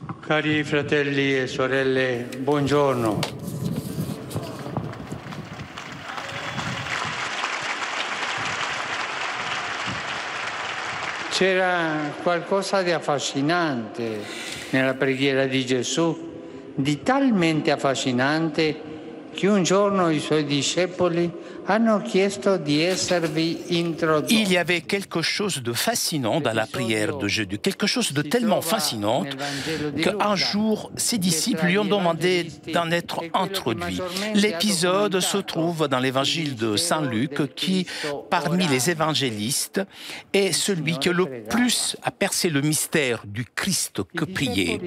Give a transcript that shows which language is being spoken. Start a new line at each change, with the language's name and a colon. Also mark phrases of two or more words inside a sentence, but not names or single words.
Italian: Cari fratelli e sorelle, buongiorno. C'era qualcosa di affascinante nella preghiera di Gesù, di talmente affascinante che un giorno i suoi discepoli hanno chiesto di esservi introdotti.
French: Il y avait quelque chose de fascinant dans la prière de Jésus, quelque chose de tellement fascinant qu'un jour, ses disciples lui ont demandé d'en être introduit. L'épisode se trouve dans l'évangile de Saint Luc, qui, parmi les évangélistes, est celui qui le plus a percé le mystère du Christ que priait.